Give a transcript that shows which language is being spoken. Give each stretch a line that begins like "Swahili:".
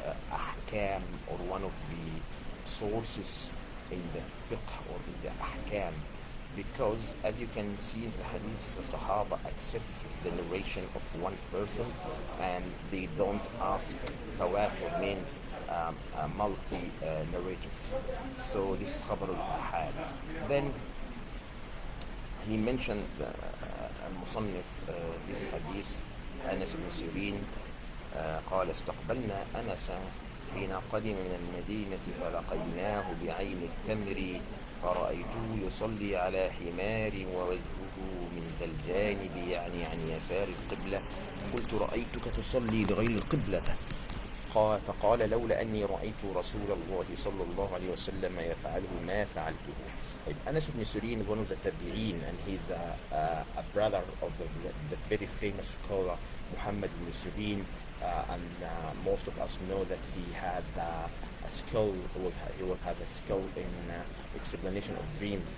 English: Ahkam, or one of the sources in the fiqh or in the Ahkam, because as you can see in the hadith, the Sahaba accept the narration of one person and they don't ask tawatur, means multi narrators. So this is khabar al-ahad. Then he mentioned
Arabic: المصنف
English: this hadith
Arabic: أنس بن سيرين قال استقبلنا أنس حين قدم من المدينة فلقيناه بعين التمر فرأيته يصلي على حمار ووجهه من ذا الجانب، يعني عن يسار القبلة. قلت رأيتك تصلي لغير القبلة. فقال لولا أني رأيت رسول الله صلى الله عليه وسلم يفعله ما فعلته.
English: Anas ibn Sirin is one of the tabi'een, and he's a brother of the very famous scholar Muhammad ibn Sirin, and most of us know that he had a skill. He has a skill in explanation of dreams.